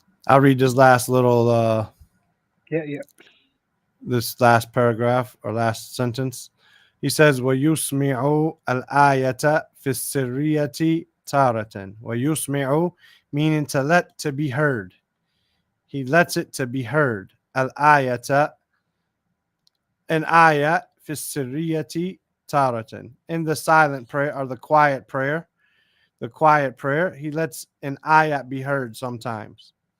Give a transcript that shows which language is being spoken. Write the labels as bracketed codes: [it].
[en] I'll read this last little this last paragraph or last sentence. He says, [ar] وَيُسْمِعُ الْآيَةَ فِي السِّرِّيَّةِ تَارَةً. [en] وَيُسْمِعُ, meaning to let to be heard. He lets it to be heard. [ar] Al-ayata, an ayat, fi sirriyati taratan. [en] In the silent prayer or the quiet prayer, he lets an ayat be heard sometimes.